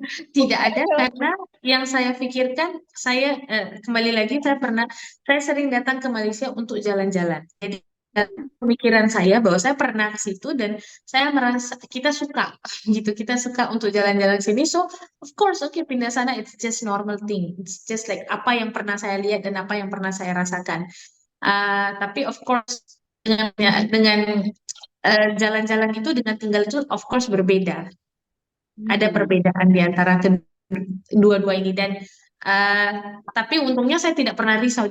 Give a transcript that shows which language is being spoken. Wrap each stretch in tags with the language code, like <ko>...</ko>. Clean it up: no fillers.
<id>Tidak ada karena yang saya pikirkan, kembali lagi saya sering datang ke Malaysia untuk jalan-jalan. Jadi pemikiran saya bahwa saya pernah ke situ dan saya merasa kita suka gitu, kita suka untuk jalan-jalan sini.</id> <en>So of course, okay,</en> <id>pindah sana</id> <en>it's just normal thing. It's just like</en> <id>apa yang pernah saya lihat dan apa yang pernah saya rasakan. Tapi</id> <en>of course</en> <id>dengan jalan-jalan itu dengan tinggal itu of course berbeda. Ada perbedaan di antara kedua-dua ini dan tapi untungnya saya tidak pernah risau.</id>